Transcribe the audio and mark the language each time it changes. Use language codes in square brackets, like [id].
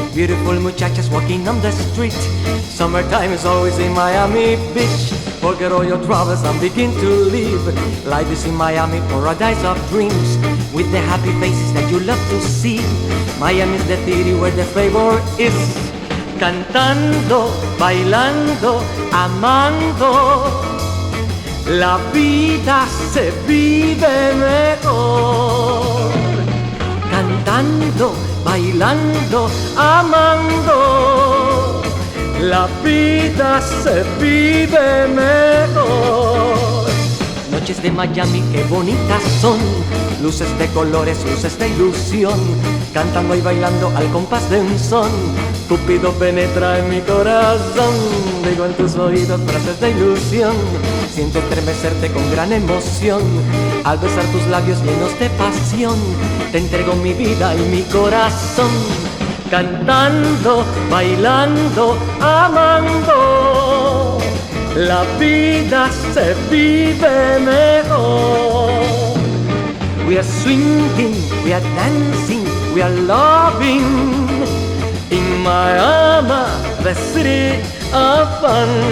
[en] Beautiful muchachas walking on the street. Summertime is always in Miami Beach. Forget all your troubles and begin to live. Life is in Miami, paradise of dreams, with the happy faces that you love to see. Miami is the city where the flavor is. [es] Cantando, bailando, amando, la vida se vive mejor. Cantando, bailando, amando, la vida se vive mejor. Noches de Miami, qué bonitas son. Luces de colores, luces de ilusión. Cantando y bailando al compás de un son. Cupido penetra en mi corazón. Digo en tus oídos frases de ilusión. Siento estremecerte con gran emoción. Al besar tus labios llenos de pasión, te entrego mi vida y mi corazón. Cantando, bailando, amando, la vida se vive mejor. [en] We are swinging, we are dancing, we are loving in Miami, the city of fun.